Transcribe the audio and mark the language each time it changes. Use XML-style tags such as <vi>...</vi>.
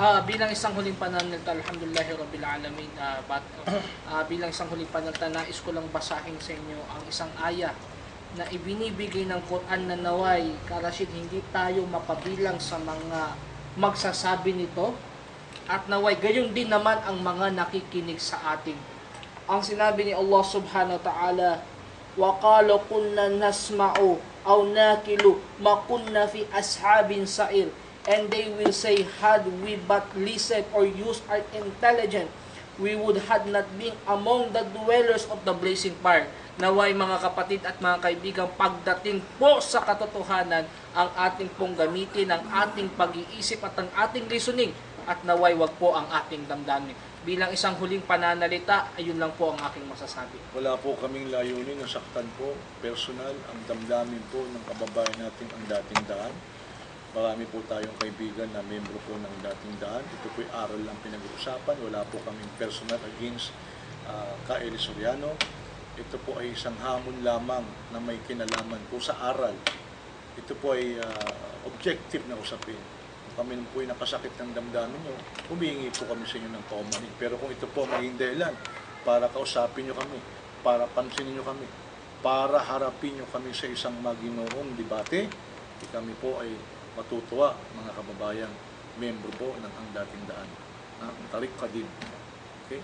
<tl>Bilang isang huling pananalita,</tl> <ar>alhamdulillahi rabbil alamin,</ar> <tl>bilang isang huling pananalita, nais ko lang basahin sa inyo ang isang aya na ibinibigay ng Quran na naway, Rashid, hindi tayo mapabilang sa mga magsasabi nito, at naway, gayon din naman ang mga nakikinig sa atin. Ang sinabi ni Allah</tl> <ar>subhanahu wa ta'ala, وَقَالَ كُنَّا نَسْمَعُ أَوْ نَاكِلُ مَا كُنَّا فِي أَصْحَابٍ سَعِيرٍ.</ar> <en>And they will say, had we but listened or used our intelligence, we would have not been among the dwellers of the blazing fire.</en> <tl>Naway mga kapatid at mga kaibigan, pagdating po sa katotohanan, ang ating pong gamitin, ang ating pag-iisip at ang ating listening, at naway wag po ang ating damdamin. Bilang isang huling pananalita, ayun lang po ang aking masasabi. Wala po kaming layunin na saktan po, personal, ang damdamin po ng kababayan natin ang dating daan. Marami po tayong kaibigan na membro po ng dating daan. Ito po'y aral lang pinag-uusapan. Wala po kaming personal against Ka-Eli Soriano. Ito po ay isang hamon lamang na may kinalaman po sa aral. Ito po ay objective na usapin. Kung kami po ay nakasakit ng damdamin nyo, humihingi po kami sa inyo ng paumanhin. Pero kung ito po maging dahilan para kausapin nyo kami, para pansinin nyo kami, para harapin nyo kami sa isang maginoong debate, kami po ay matutuwa, mga kababayan, membro po ng Ang Dating Daan. Tarik Kadib. Okay?</tl>